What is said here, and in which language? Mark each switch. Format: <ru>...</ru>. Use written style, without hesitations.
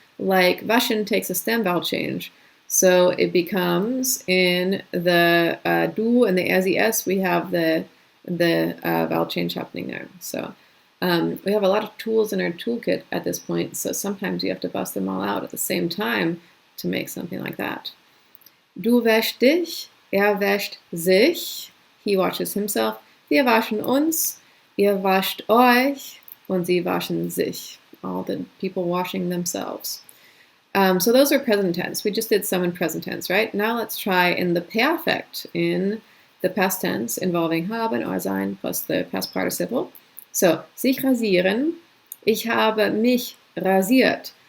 <en>Like waschen takes a stem vowel change. So it becomes in the du and the s, we have the vowel change happening there. So we have a lot of tools in our toolkit at this point, so sometimes you have to bust them all out at the same time to make something like that.</en> <de>Du wäschst dich, wäscht sich,</de> <en>he washes himself,</en> <de>wir waschen uns, ihr wascht euch, und sie waschen sich.</de> <en>All the people washing themselves. So those are present tense. We just did some in present tense, right? Now let's try in the perfect, in the past tense, involving haben or sein plus the past participle.</en> <de>So, sich rasieren. Ich habe mich rasiert.</de>